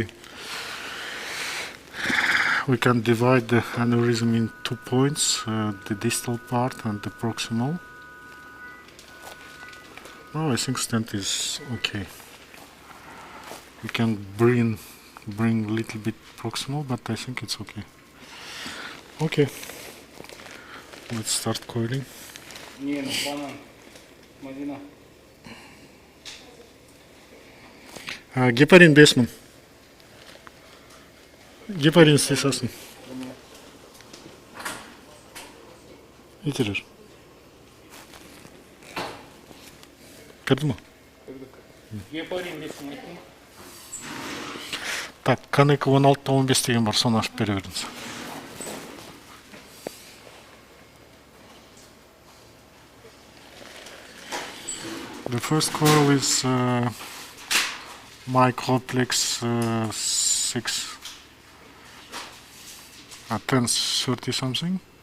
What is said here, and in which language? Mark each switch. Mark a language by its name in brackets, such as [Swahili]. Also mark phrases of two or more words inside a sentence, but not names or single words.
[English] We can divide the aneurysm in 2 points, the distal part and the proximal. Oh, I think stent is okay. We can bring a little bit proximal, but I think it's okay. Okay. Let's start coiling. [Kazakh] Гепарин 5 мың. Гепарин істесасын. Итерер. Кірді ма? Гепарин 5 мың. Так, Канека 16-15 деген бар, соны ашып бере беріңіз. [English] The first coil is Microplex 6 at 10:30 something.